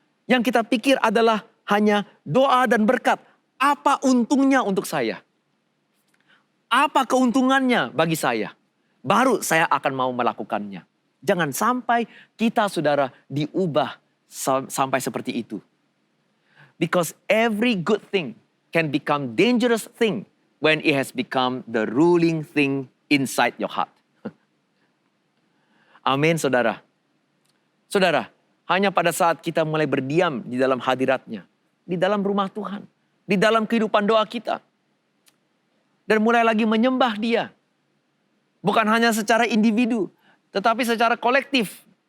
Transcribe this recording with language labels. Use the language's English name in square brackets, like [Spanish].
[Indonesian] Yang kita pikir adalah hanya doa dan berkat. Apa untungnya untuk saya? Apa keuntungannya bagi saya? Baru saya akan mau melakukannya. Jangan sampai kita saudara diubah sampai seperti itu. [English] Because every good thing can become dangerous thing when it has become the ruling thing inside your heart. [Indonesian] Amin saudara. Saudara, hanya pada saat kita mulai berdiam di dalam hadiratnya. Di dalam rumah Tuhan. Di dalam kehidupan doa kita. Dan mulai lagi menyembah Dia. Bukan hanya secara individu, tetapi secara kolektif.